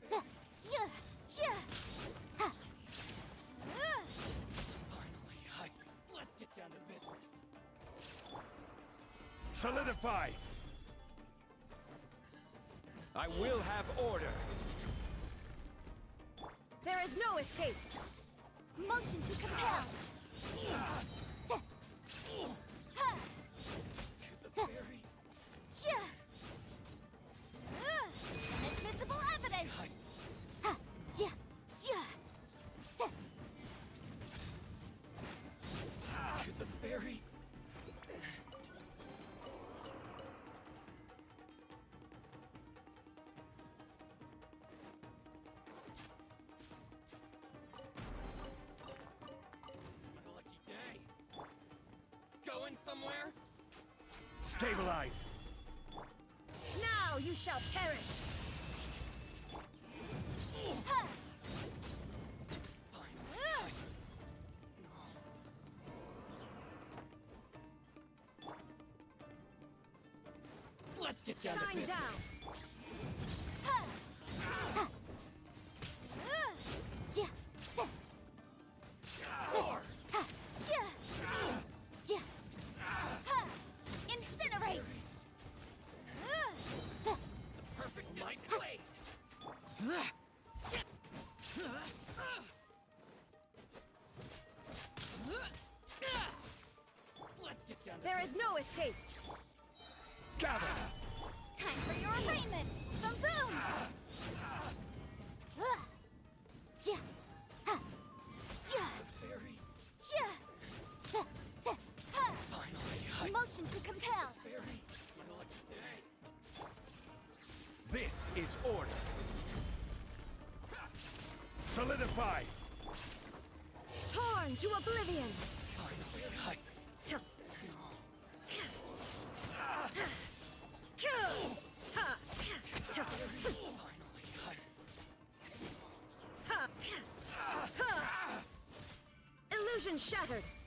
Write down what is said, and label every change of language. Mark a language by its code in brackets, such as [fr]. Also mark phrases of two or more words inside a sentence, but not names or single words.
[en] Let's get down to business. Solidify! I will have order. There is no escape! Motion to compel! Ta! Ha! Ta! Sia! Inadmissible evidence! Ha! Sia! Sia! Ta! To the ferry. My lucky day. Going somewhere? Stabilize! Now you shall perish! Ha! Let's get down to Shine business. down! Ha! Ha! Sia! Ta! Ta! Ha! Sia! Sia! Ha! Incinerate! Ta! Perfect night play. Let's get down to There is no escape! Gather! Time for your arraignment! Boom boom! Sia! Ha! Sia! ferry. Sia! Ta! Ta! Ha! Finally, Motion to compel! ferry. My lucky day. This is order. Solidify! Torn to oblivion! Finally, Illusion shattered!